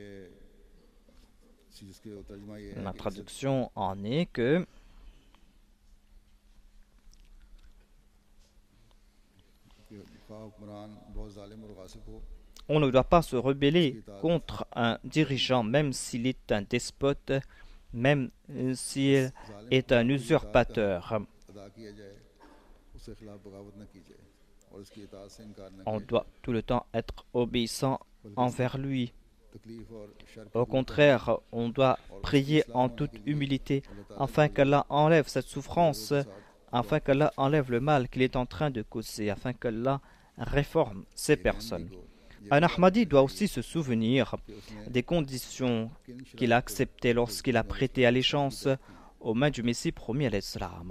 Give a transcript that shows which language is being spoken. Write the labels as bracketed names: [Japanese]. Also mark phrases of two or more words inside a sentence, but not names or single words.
[French] La traduction en est que on ne doit pas se rebeller contre un dirigeant, même s'il est un despote, même s'il est un usurpateur. [Urdu] اس کے خلاف بغاوت نہ کیجیے اور اس کی اطاعت سے انکار نہ [French] On [Urdu] कीजिए [French] doit tout le temps être obéissant envers lui. [Urdu] تکلیف اور شر [French] Au contraire, on doit prier en toute humilité afin qu'Allah enlève cette souffrance, afin qu'Allah enlève le mal qu'il est en train de causer, afin qu'Allah réforme ces personnes. Un Ahmadi doit aussi se souvenir des conditions qu'il a acceptées lorsqu'il a prêté allégeance aux mains du Messie promis à l'Islam.